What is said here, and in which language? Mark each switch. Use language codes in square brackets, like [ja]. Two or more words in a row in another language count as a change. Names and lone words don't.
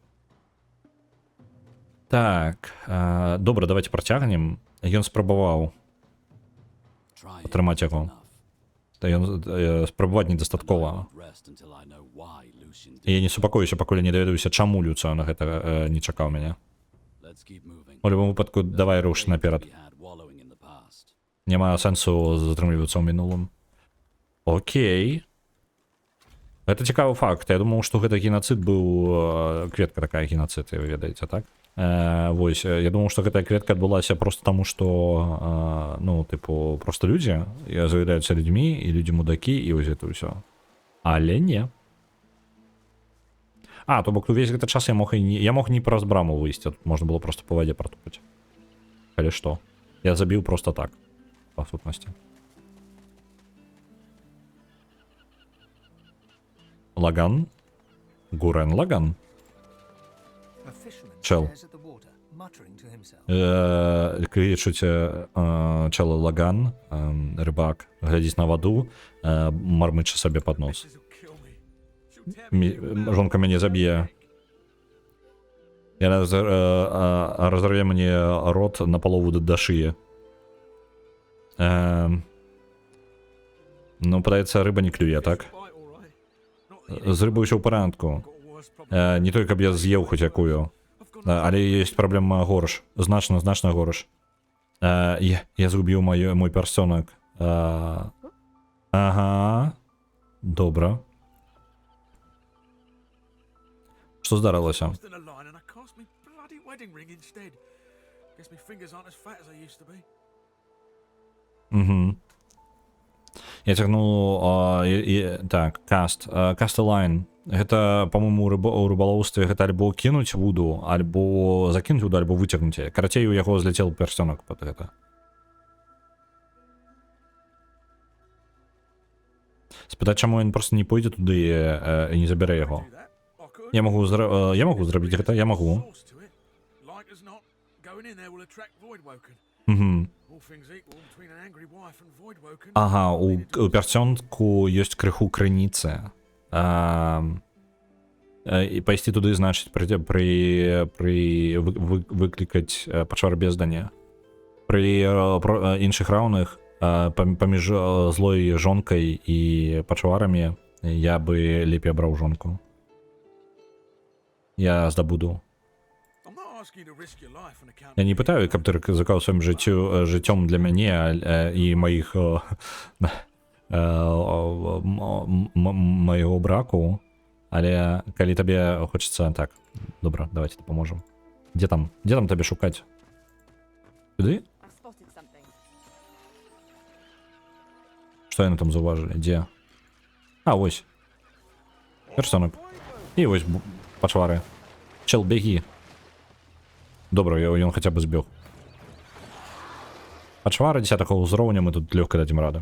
[be] Так, добра, давайте працягнем. Ён спрабаваў атрымаць яго. Спрабаваць недастаткова. Lucian І я не супакоюся, пакуль я не даведаюся, чаму Люцыён гэта не чакаў мяне. [en] Let's keep moving. [be] У любым выпадку, давай руш наперад. [en] We had wallowing in the past. [be] Няма сэнсу затрымлівацца ў мінулым. Окей. Гэта цікавы факт. Я думаў, што гэта геноцид быў... Кветка такая геноцид, вы ведаеце, так? Вось, я думаў, што гэтая кветка адбылася просто таму, што, ну, тыпу, просто людзі з'яўляюцца людзьмі, і людзі мудакі, і вось гэта ўсё. Але не. А, то бок увесь гэты час я мог не праз браму выйсці, тут можна было просто па вадзе пратупаць. Калі што. Я забіў просто так, па сутнасці. Лаган? Гурен Лаган? [en] A fisherman [be] Чел. [en] stares at the water, muttering to himself. [be] Кричуце чел Лаган, рыбак, глядзіць на ваду, мармыча сабе пад нос. [en] This'll kill me. She'll tear me apart. [be] Жонка мяне заб'е. Яна разорве мне рот на палову да шыі. Ну, падаецца, рыба не клюе, так? [en] Bite, all right. Not [be] З рыбай усё ў парадку. [en] got a worse problem. [be] Не той, каб я з'еў хоць якую. Але ёсць праблема горш. Значна горш. Я згубіў мой персонак. Ага. Добра. Што здарылася? [en] Lost in a line and I cast me bloody wedding ring instead. Guess my fingers aren't as fat as they used to be. [be] Угу. Я цягнуў... Так, каст. Кастэлайн. Гэта, па-моему, у рыбалоўстве гэта альбо кінуць вуду, альбо закінуць вуду, альбо выцягнуць яе. Карацей, у яго зляцеў персонак пад гэта. Спытаць, чаму ён проста не пойдзе туды і не забярэ яго. [en] Do that. I could. [be] Я магу зрабіць гэта, я магу. [en] Source to it. Like as not, going in there will attract Voidwoken. [be] Угу. [en] All things equal between an angry wife and Voidwoken. [be] Ага, у персонку ёсць крыху крыніцы. І пайсці туды, значыць, выклікаць пачвар бездання. Пры іншых раўных паміж злой жонкай і пачварамі я бы лепей абраў жонку. Я здабуду. [en] I'm not asking you to risk your life on account [be] Я не пытаю, каб ты рызыкаў сваім жыццём для мяне і маіх майго браку, але калі табе хочацца... Так, добра, давайте дапаможам. Дзе там табе шукаць? Сюды? [en] I've spotted something. [be] Што яны там заўважылі? Дзе? А, вось. Персонак. І вось пачвары. Чел, бегі. Добра, ён хаця бы збег. Пачвары 10-го ўзроўня мы тут лёгка дадзім раду.